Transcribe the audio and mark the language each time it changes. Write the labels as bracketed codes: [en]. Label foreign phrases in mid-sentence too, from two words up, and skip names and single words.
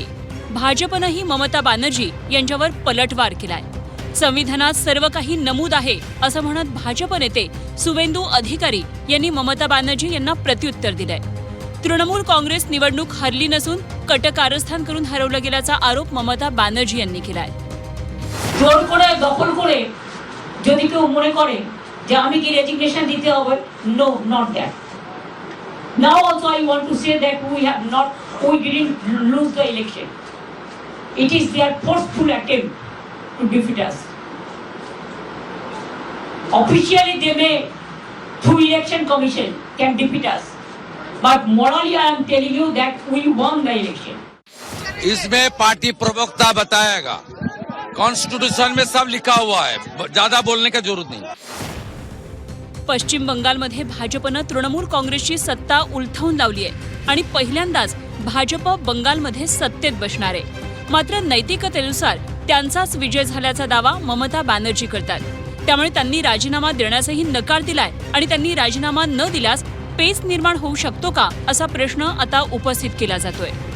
[mr] भाजपनंही ममता बॅनर्जी यांच्यावर पलटवार केलाय। संविधानात सर्व काही नमूद आहे असं म्हणत भाजप नेते सुवेंदू अधिकारी यांनी ममता बॅनर्जी यांना प्रत्युत्तर दिलंय। तृणमूल काँग्रेस निवडणूक हरली नसून कटकारस्थान करून हरवलं गेल्याचा आरोप ममता बॅनर्जी यांनी केलाय। [bn] জোর করে দখল করে যদি কেউ মনে করে যে আমি কি রেজিগনেশন দিতে হবে, [en] no not that. Now also I want to say that we didn't lose the election. It is their forceful attempt to defeat us. Officially they may through election commission can defeat us, but morally I am telling you that we won the election. [hi] इसमें पार्टी प्रवक्ता बताएगा। कॉन्स्टिट्यूशन में सब लिखा हुआ है, ज्यादा बोलने का जरूरत नहीं। [mr] पश्चिम बंगालमध्ये भाजपनं तृणमूल काँग्रेसची सत्ता उलथवून लावली आहे आणि पहिल्यांदाच भाजप बंगालमध्ये सत्तेत बसणार आहे। मात्र नैतिकतेनुसार त्यांचाच विजय झाल्याचा दावा ममता बॅनर्जी करतात। त्यामुळे त्यांनी राजीनामा देण्यासही नकार दिलाय आणि त्यांनी राजीनामा न दिल्यास पेच निर्माण होऊ शकतो का, असा प्रश्न आता उपस्थित केला जातोय।